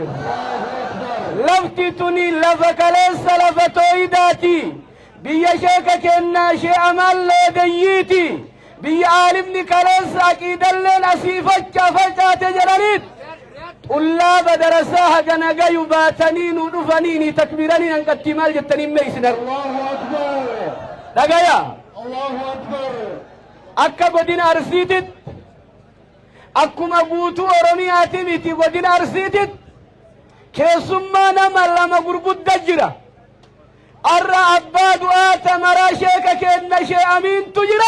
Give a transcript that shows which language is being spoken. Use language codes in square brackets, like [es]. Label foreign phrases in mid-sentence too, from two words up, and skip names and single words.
[om] Lafti tuni lafa kaleessa lafa tooyidaati. Biyya sheeka kenna Sheekh Amaan Loodayyiiti. Biyya aalimni kaleessa aqiidalleen asii facaate jedhaniit. Xullaaba darasaa hagana gayu baatanii nu dhufanii takbiiranii hanqatti maal jettanii himme isin? [ar] Allahu Akbar. Dhagaya. Allahu Akbar. [om] Akka godina Arsiitit akkuma guutuu Oromiyaati miti godina Arsiitit keessummaa nama lama gurgudda jira. Arra abbaa du'aata maraa sheeka kenna Sheekh Amiintu jira.